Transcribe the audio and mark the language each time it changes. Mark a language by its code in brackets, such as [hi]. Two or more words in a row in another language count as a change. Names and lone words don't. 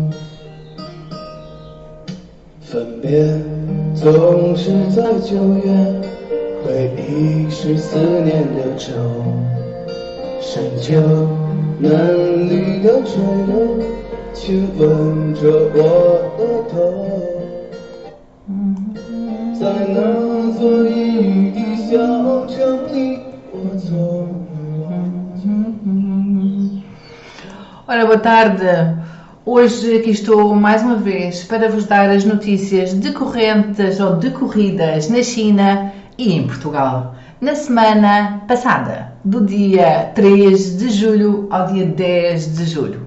[zh] 分别总是在9月，回忆是思念的愁，深秋嫩绿的水流亲吻着我的头，在那座阴雨的小城里，我从 [pt] Ora, boa tarde. Hoje aqui estou mais uma vez para vos dar as notícias decorrentes ou decorridas na China e em Portugal, na semana passada, do dia 3 de julho ao dia 10 de julho.